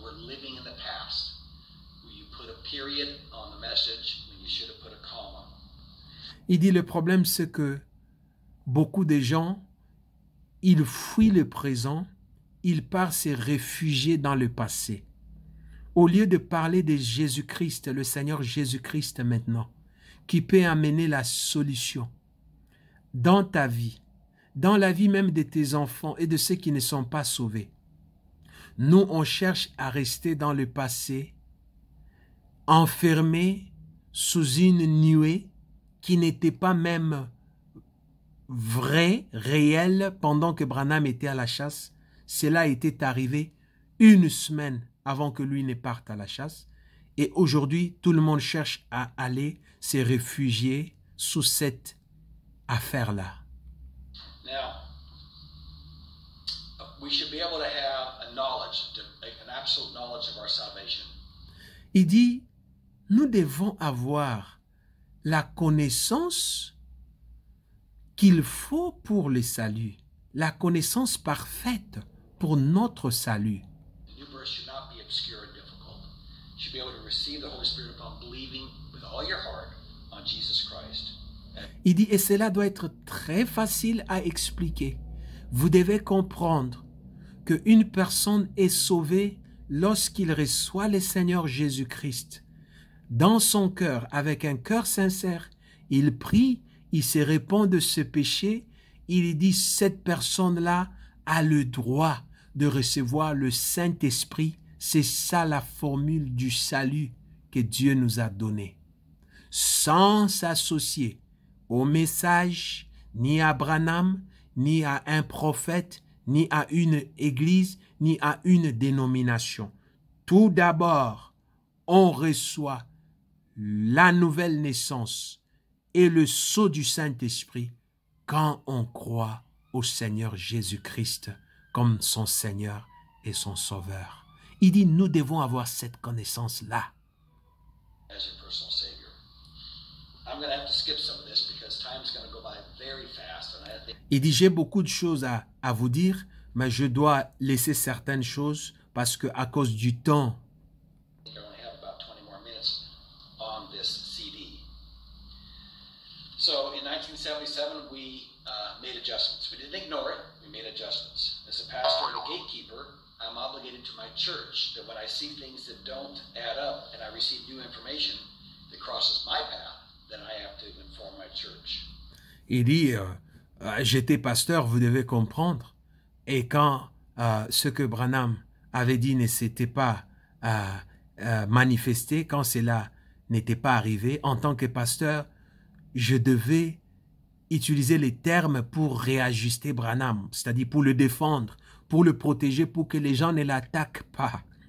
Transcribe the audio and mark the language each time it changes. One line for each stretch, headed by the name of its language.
English: We're living in the past. You put a period on the message when you should have put a comma.
French: Il dit le problème c'est que beaucoup de gens, ils fuient le présent, ils partent se réfugier dans le passé. Au lieu de parler de Jésus-Christ, le Seigneur Jésus-Christ maintenant, qui peut amener la solution dans ta vie, dans la vie même de tes enfants et de ceux qui ne sont pas sauvés. Nous, on cherche à rester dans le passé, enfermés sous une nuée qui n'était pas même vraie, réelle, pendant que Branham était à la chasse. Cela était arrivé une semaine avant que lui ne parte à la chasse. Et aujourd'hui, tout le monde cherche à aller se réfugier sous cette affaire-là.
English: Now, we should be able to have a knowledge, an absolute knowledge of our salvation.
French: Il dit, nous devons avoir la connaissance qu'il faut pour le salut, la connaissance parfaite pour notre salut.
English: The new birth should not be obscure and difficult. You should be able to receive the Holy Spirit upon believing with all your heart on Jesus Christ.
French: Il dit, et cela doit être très facile à expliquer. Vous devez comprendre qu'une personne est sauvée lorsqu'il reçoit le Seigneur Jésus-Christ. Dans son cœur, avec un cœur sincère, il prie, il se répand de ce péché, il dit, cette personne-là a le droit de recevoir le Saint-Esprit. C'est ça la formule du salut que Dieu nous a donnée. Sans s'associer au message, ni à Branham, ni à un prophète, ni à une église, ni à une dénomination. Tout d'abord, on reçoit la nouvelle naissance et le sceau du Saint-Esprit quand on croit au Seigneur Jésus-Christ comme son Seigneur et son Sauveur. Il dit, nous devons avoir cette connaissance-là.
English: As your personal Savior. I'm going to have to skip some of this because time's going to go by very fast, and I think
French: Il dit, j'ai beaucoup de choses à vous dire, mais je dois laisser certaines choses parce que à cause du temps,
English: I only have about 20 more minutes on this CD. So in 1977, we made adjustments. We didn't ignore it. We made adjustments. As a pastor and a gatekeeper, I'm obligated to my church that when I see things that don't add up and I receive new information that crosses my path, then I have to inform my church.
French: il dit, j'étais pasteur, vous devez comprendre. Et quand ce que Branham avait dit ne s'était pas manifesté, quand cela n'était pas arrivé, en tant que pasteur, je devais utiliser les termes pour réajuster Branham, c'est-à-dire pour le défendre, pour le protéger, pour que les gens ne l'attaquent pas.